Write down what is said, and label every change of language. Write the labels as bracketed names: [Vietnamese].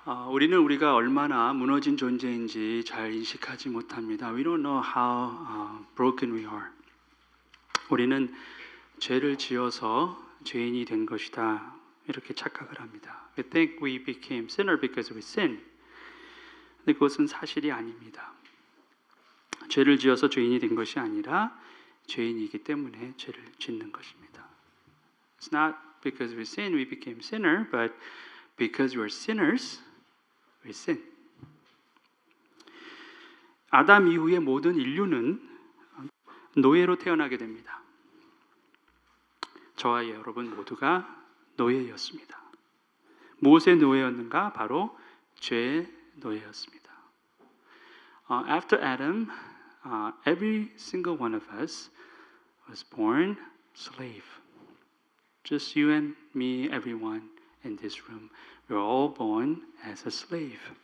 [Korean] 우리는 우리가 얼마나 무너진 존재인지 잘 인식하지 못합니다. [English] We don't know how broken we are. [Korean] 우리는 죄를 지어서 죄인이 된 것이다 이렇게 착각을 합니다. [English] We think we became sinner because we sinned. [Korean] 근데 그것은 사실이 아닙니다. 죄를 지어서 죄인이 된 것이 아니라 죄인이기 때문에 죄를 짓는 것입니다. [English] It's not because we sin we became sinner, but because we are sinners, we sin. [Korean] 아담 이후의 모든 인류는 노예로 태어나게 됩니다. 저와 여러분 모두가 노예였습니다. 무엇의 노예였는가? 바로 죄의 노예였습니다. [English] After Adam, every single one of us was born slave. Just you and me, everyone in this room, we were all born as a slave.